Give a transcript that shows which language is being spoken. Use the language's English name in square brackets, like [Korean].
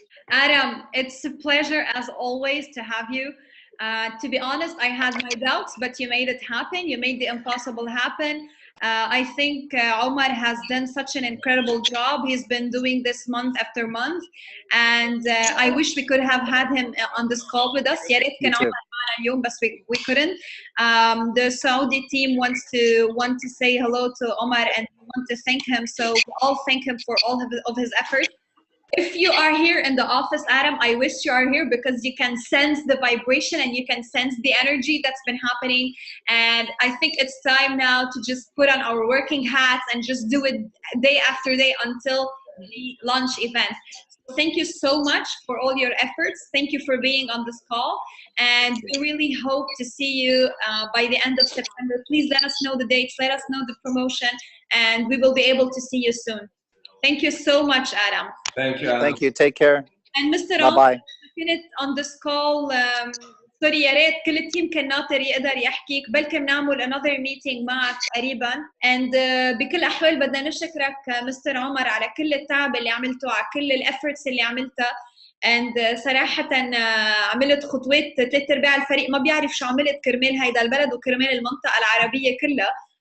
[English] Adam, it's a pleasure as always to have you. To be honest, I had my doubts, but you made it happen. You made the impossible happen. I think Omar has done such an incredible job. He's been doing this month after month, and I wish we could have had him on this call with us. [Arabic] يا ريت كان عمر معنا اليوم, بس [English] we couldn't. The Saudi team want to say hello to Omar and want to thank him. So we all thank him for all of his efforts. If you are here in the office, Adam, I wish you are here because you can sense the vibration and you can sense the energy that's been happening. And I think it's time now to just put on our working hats and just do it day after day until the launch event. So thank you so much for all your efforts. Thank you for being on this call. And we really hope to see you by the end of September. Please let us know the dates, let us know the promotion, and we will be able to see you soon. Thank you so much, Adam. Thank you, Adam. Thank you. Take care. And Mr. Bye-bye. [Arabic] كنت [English] on this call. [Arabic] سوري يا ريت كل التيم كان ناطر يقدر يحكيك، بلكي بنعمل [English] another meeting [Arabic] معك قريبا. and بكل الأحوال بدنا نشكرك مستر عمر على كل التعب اللي عملته، على كل الافورتس اللي عملتها. and صراحة عملت خطوات 3/4 الفريق ما بيعرف شو عملت كرمال هيدا البلد وكرمال المنطقة العربية كلها.